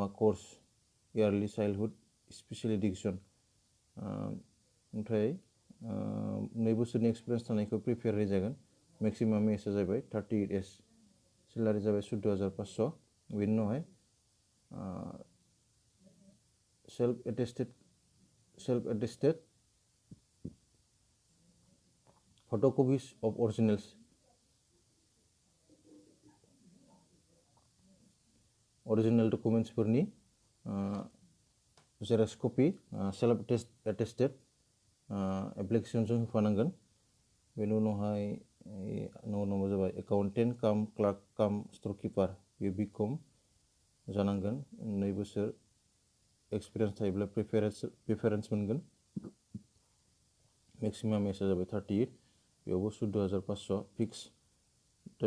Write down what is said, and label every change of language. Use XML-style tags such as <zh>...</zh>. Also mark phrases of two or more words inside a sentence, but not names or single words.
<en>course early childhood special education ओमफ्राय 2</en> <brx>बोसोरनि एक्सपिरियेन्स थानायखौ प्रिपेयार जागोन</brx> <en>maximum age</en> <brx>जाबाय 38 एज सेलारि जाबाय 14,500 बेनि उनावहाय</brx> <en>self attested photocopies of original documents</en> <brx>फोरनि</brx> <en>xerox copy self attested application</en> <brx>जों होफानांगोन बेनि उनावहाय नम्बर जाबाय</brx> <en>accountant cum clerk cum store keeper</en> <brx>बे बिकम जानांगोन 2 बोसोर एक्सपिरियेन्स थायोब्ला प्रिफारेन्स मोनगोन</brx> <en>maximum age</en> <brx>जाबाय 38 बेयावबो 14,500 फिक्स 10</brx>